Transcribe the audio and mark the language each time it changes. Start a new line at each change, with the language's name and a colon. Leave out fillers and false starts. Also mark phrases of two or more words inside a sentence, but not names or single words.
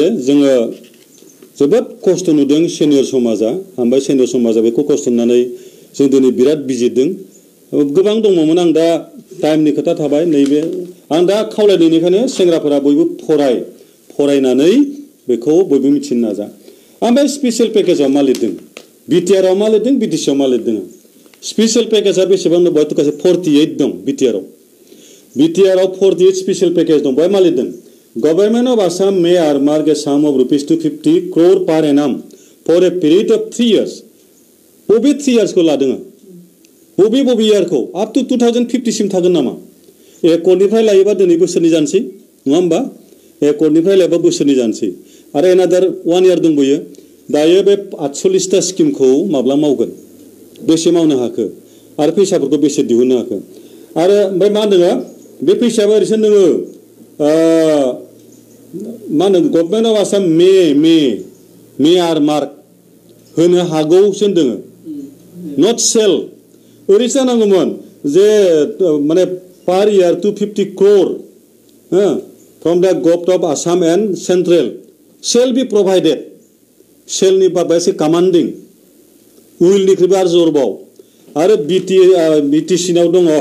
Bodo: जोङो जोबोद खस्थ' नुदों सेनियर समाजा ओमफ्राय सेनियर समाजा बेखौ खस्थ' नुनानै जों दिनै बिराद बिजिरदों गोबां दङमोन आं दा टाइमनि खोथा थाबाय नैबे आं दा खावलायनायनिखायनो सेंग्राफोरा बयबो फरायनानै बेखौ बयबो मिथिनो नाजा ओमफ्राय स्पेसियेल पेकेजाव मा लिरदों BTRआव मा लिरदों BTCआव मा लिरदों स्पेसियेल पेकेजा बेसेबां दं बेवहाय गासै 48 दं BTRआव 48 स्पेसियेल पेकेज दं बेवहाय मा लिरदों
English: Government of Assam may earmark a sum of rupees 250 crore per annum for a period of 3 years.
Bodo: बबे
English: 3 years
Bodo: को लादों बबे year को up to 2050 सिम थागोन नामा एकरनिफ्राय लायोबा दिनै बोसोरनि जानोसै नङा होमबा एकरनिफ्राय लायोबा बोसोरनि जानोसै आरो
English: another 1 year
Bodo: दंबायो दायो बे 48टा स्किमखौ माब्ला मावगोन बेसे मावनो हाखो आरो फैसाफोरखौ बेसे दिहुननो हाखो आरो ओमफ्राय मा होनदों बे फैसायाबो ओरैसो दोङो मा होनो
English: government of Assam may earmark
Bodo: होनो हागौसो दोङो
English: not shall
Bodo: ओरैसो जानांगौमोन जे माने
English: per year 250 crore from the government of Assam and central shall be provided
Bodo: सेलनि बाबा एसे कमान्डिं उइलनिख्रुइबो आरो जरबाव आरो BTCनाव